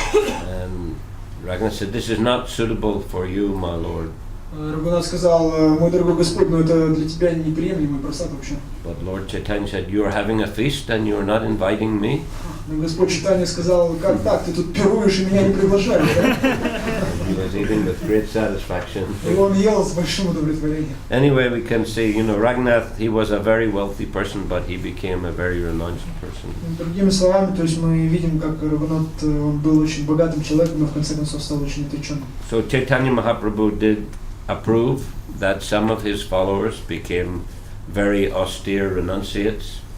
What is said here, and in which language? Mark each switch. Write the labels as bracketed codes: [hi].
[en] And Raghunath said, "This is not suitable for you, my lord." [ru] Рагунат сказал, мой дорогой Господь, но это для тебя неприемлемый прасад вообще. [en] But Lord Chaitanya said, "You are having a feast and you are not inviting me." [ru] Но Господь Чайтанья сказал, как так, ты тут пируешь и меня не приглашаешь, да? [en] He was eating with great satisfaction. [ru] И он ел с большим удовлетворением. [en] Anyway, we can see, Raghunath, he was a very wealthy person, but he became a very renounced person. [ru] Другими словами, то есть мы видим, как Рагунат, он был очень богатым человеком, но в конце концов стал очень отреченным. [en] So Chaitanya Mahaprabhu did approve that some of his followers became very austere renunciates.